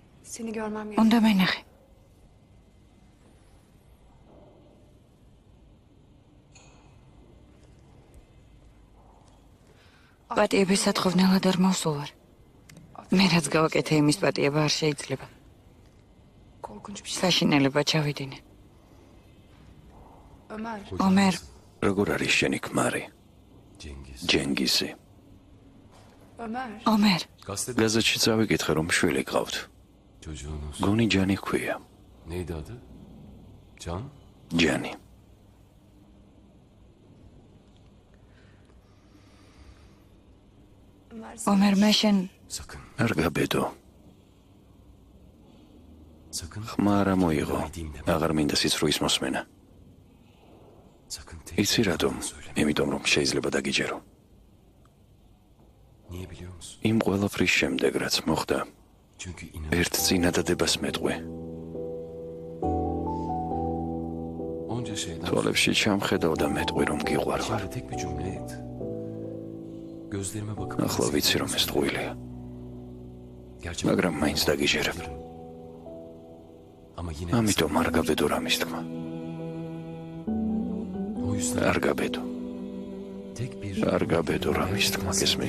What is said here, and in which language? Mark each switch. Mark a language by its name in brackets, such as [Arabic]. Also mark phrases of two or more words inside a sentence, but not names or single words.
[Turkish] Seni görmem gerek. [Georgian] უნდა მენახე. პატიების სათხოვნელად არ მოვსულ ვარ. მე რაც გავაკეთე იმის პატიება არ შეიძლება. [Turkish] Korkunç bir şey. [Georgian] საშინელება ჩავიდინე. Ömer. ომერ, როგორ არის შენი ქმარი? ჯენგიზი. Ömer. ომერ, გაზეთში წავიკითხე რომ შვილი გყავთ. [Turkish] Çocuğunuz. [Georgian] გონი ჯანი ქვია. [Turkish] Neydi adı? Can? [Georgian] ჯანი. Ömer. ომერ, მე შენ [Turkish] Sakın. [Georgian] არ გაბედო. [Turkish] Sakın. [Georgian] ხმა არ მოიღო. აღარ მინდა სიცრუის მოსმენა. [Turkish] Sakın tek [Georgian] იცი რატომ? [Turkish] söyleme. [Georgian] იმიტომ რომ შეიძლება დაგიჯერო. [Turkish] Niye biliyor musun? [Georgian] იმ ყველაფრის შემდეგ რაც მოხდა, [Turkish] Çünkü inan. [Georgian] ერთ წინადადებას მეტყვი. [Turkish] Onca şeyden [Georgian] თვალებში ჩამხედავ და მეტყვი რომ გიყვარვარ. [Turkish] Şimdi tek bir cümle et. Gözlerime bakıp [Georgian] ახლა ვიცი რომ ეს ტყუილია, [Turkish] Gerçek [Georgian] მაგრამ მაინც დაგიჯერებ. [Turkish] ama yine [Georgian] ამიტომ არ გაბედო რამის თქმა. [Turkish] o yüzden [Georgian] არ გაბედო. [Turkish] tek bir [Georgian] არ გაბედო რამის თქმა გესმის?